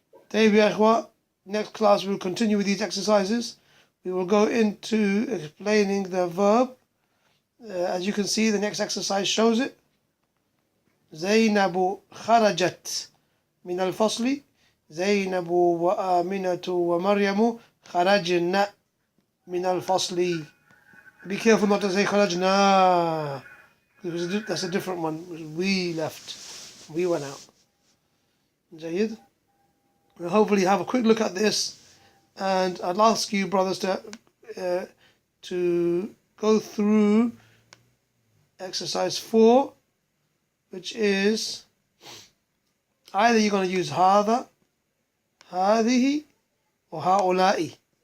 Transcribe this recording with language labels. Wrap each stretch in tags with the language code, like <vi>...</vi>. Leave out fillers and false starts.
<ar>طيب يا إخوة,</ar> <en>next class we'll continue with these exercises. We will go into explaining the verb. As you can see, the next exercise shows it.</en> <ar>زينب خرجت من الفصل. زينب وآمنة ومريم خرجن من الفصل.</ar> <en>Be careful not to say خرجنا, because that's a different one. We left. We went out. جيد. We'll hopefully have a quick look at this, and I'd ask you brothers to go through exercise 4, which is either you're going to use هذا, هذه, or هؤلاء.</en>